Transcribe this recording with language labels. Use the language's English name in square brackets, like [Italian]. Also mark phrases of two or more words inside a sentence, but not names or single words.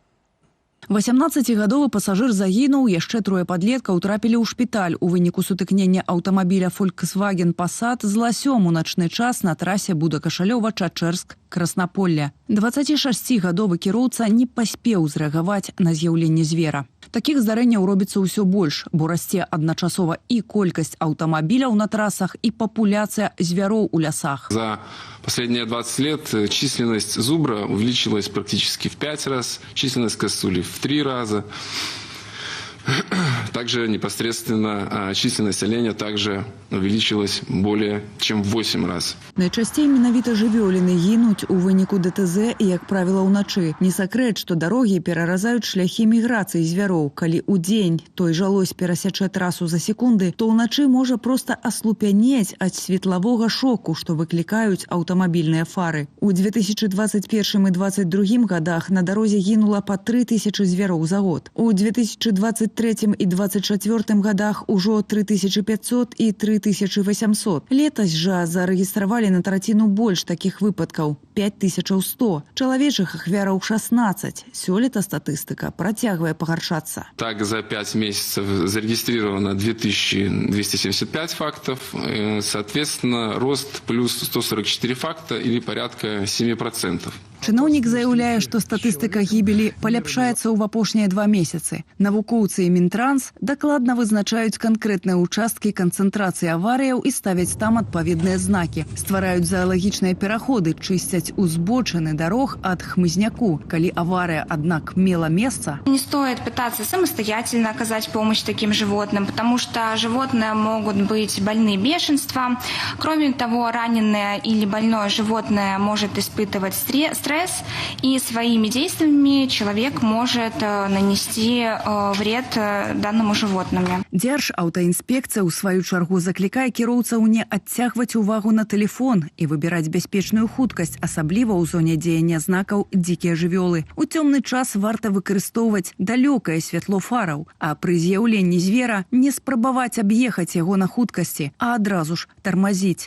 [Belarusian] 18-гадовы пасажыр загінуў, яшчэ трое падлеткаў трапілі ў шпіталь у выніку сутыкнення аўтамабіля Volkswagen Passat з ласём у начны час на трасе Будакашалёва-Чачэрск-Краснаполля. 26-гадовы кіроўца не паспеў зрэагаваць на з'яўленне звера. Такіх здарэнняў робіцца ўсё больш, бо расце адначасова і колькасць аўтамабіляў на трасах, і папуляцыя звяроў у лясах. [Russian] За последние 20 лет численность зубра увеличилась практически в 5 раз, численность косули в 3 раза. Также непосредственно численность оленя также увеличилась более чем в 8 раз. [Belarusian] Найчасцей менавіта жывёліны гінуць у выніку ДТЗ і, як правіла, уначы. Не сакрэт, што дарогі пераразаюць шляхі міграцыі звяроў. Калі ў дзень той жа лось перасячэ трасу за секунды, то ўначы можа проста аслупянець ад светлавога шоку, што выклікаюць аўтамабільныя фары. У 2021 і 2022 годах на дарозе гінула па 3000 звяроў за год. У 2023 і 2024 годах ужо 3500 і 3800. Летась жа зарэгістравалі на траціну больш такіх выпадкаў – 5100. Чалавечых ахвяраў 16. Сёлета статыстыка працягвае пагаршацца. [Russian] Так, за 5 месяцев зарегистрировано 2275 фактов. Соответственно, рост плюс 144 факта или порядка 7%. [Belarusian] Чыноўнік заяўляе, што статыстыка гібелі паляпшаецца ў апошнія 2 месяцы. Навукоўцы і Мінтранс дакладна вызначаюць канкрэтныя ўчасткі канцэнтрацыі аварыяў і ставяць там адпаведныя знакі. Ствараюць заалагічныя пераходы, чысцяць узбочыны дарог ад хмызняку. [Russian] Калі авария, однако, мела место. Не стоит пытаться самостоятельно оказать помощь таким животным, потому что животные могут быть больны бешенством. Кроме того, раненое или больное животное может испытывать стресс, и своими действиями человек может нанести вред данному животному. [Belarusian] Дзяржаўтаінспекцыя, у сваю чаргу, заклікае кіроўцаў не адцягваць увагу на телефон і выбіраць бяспечную хуткасць, асабліва ў зоне дзеяння знакаў «дзікія жывёлы». У цёмны час варта выкарыстоўваць далёкае святло фараў, а пры з'яўленні звера не спрабаваць аб'ехаць яго на хуткасці, а адразу ж тармазіць.